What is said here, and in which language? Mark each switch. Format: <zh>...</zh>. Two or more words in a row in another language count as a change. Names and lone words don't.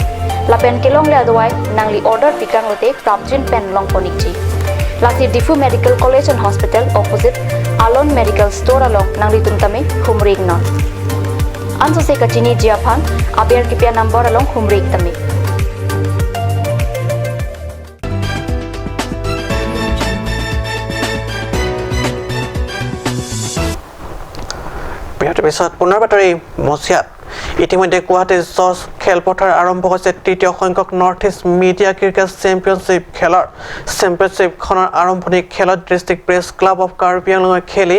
<mjw>Lapen kelong le adawai nang li order pikang lote prapjin pen long ponikji. Lasi Difu Medical College and Hospital opposite Alon Medical Store along nang litum tame humring non. Anso se kachini jiaphan abiar kipia number along humring tame.</mjw> <as>বিৰতিৰ পিছত পুনৰ বাতৰি মছিয়াত ইতিমধ্যে গুৱাহাটীৰ জজ খেলপথাৰ আৰম্ভ হৈছে তৃতীয় সংখ্যক নৰ্থ ইষ্ট মিডিয়া ক্ৰিকেট চেম্পিয়নশ্বিপ খেলৰ চেম্পিয়নশ্বিপখনৰ আৰম্ভণি খেলত ডিষ্ট্ৰিক্ট প্ৰেছ ক্লাব অফ কাৰ্বি আংলঙে খেলি</as>